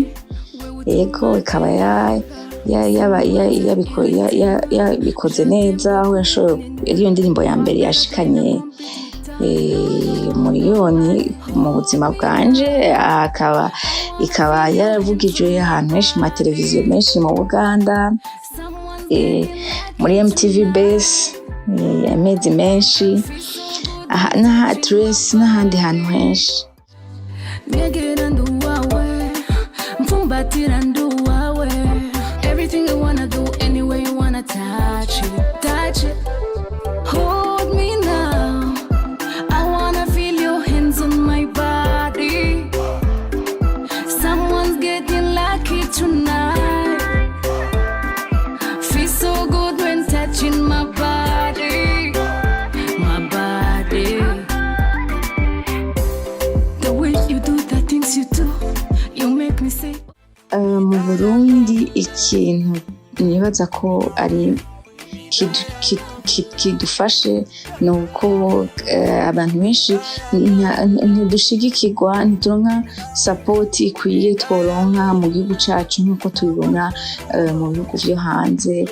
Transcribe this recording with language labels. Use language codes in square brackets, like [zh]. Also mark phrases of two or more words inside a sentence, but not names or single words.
[rn] Ego, ikaba yabikoze neza, aho iyo ndirimbo ya mbere yashikanye miliyoni mu buzima bwanje, ikaba yaravugijwe ahantu henshi mu televiziyo menshi mu Uganda, muri MTV Base, amezi menshi, na Address n'ahandi hantu henshi. [en] Everything you wanna do, anyway you wanna touch it. Hold me now, I wanna feel your hands on my body. Someone's getting lucky tonight. Feels so good when touching my body. The way you do the things you do, you make me say. [rn] Mu Burundi ikintu nibaza ko ari kidufashe nuko abantu benshi ntidushigikirwa, ntituronka support ikwiye tworonka mu gihugu cacu nkuko tubibona mu bihugu vyo hanze.